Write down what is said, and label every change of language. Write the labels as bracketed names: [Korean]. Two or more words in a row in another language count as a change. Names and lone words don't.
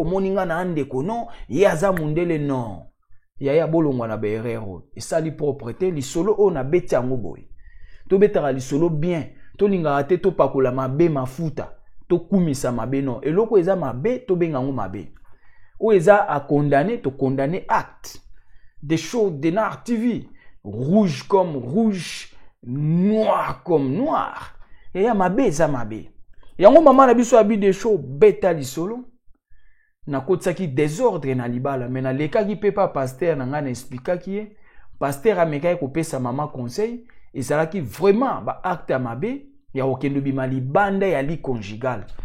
[Lingala] Omoni nga na ndeko, non. Ye aza mundele, non. Yaya bolongwa na ba erreur oyo. Esali propre te. Lisolo oyo na beti yango boye. Tobetaka lisolo bien. Tolingaka te topakola mabe mafuta. Tokumisa mabe, non. Eloko eza mabe, tobenga yango mabe. Oyo eza a condamner, to condamner acte. Des shows de Nard T V. [French] Rouge comme rouge, noir comme noir. [Lingala] Yaya mabe eza mabe. Yango mama na biso abi des shows beta lisolo. Nakotisaki désordre na libala, mais nalekaki pe pa pasteur na nga na explikaki ye. Pasteur amekaki kopesa mama conseil, ezalaki vraiment ba acte ya mabe ya kokende bima libanda ya li conjugal.